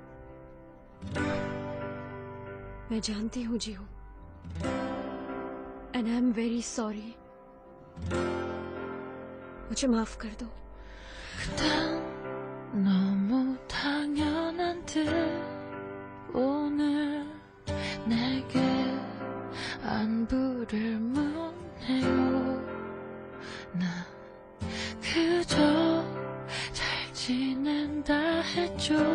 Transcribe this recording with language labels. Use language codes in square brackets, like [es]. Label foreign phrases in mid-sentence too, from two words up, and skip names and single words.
[hi] मैं जानती हूँ जीहू, [en] and I am very sorry. [hi] मुझे माफ कर दो। [ko] 너무 당연한 듯 오늘 내게 안부를 묻네요. 나 그저 잘 지낸다 했죠.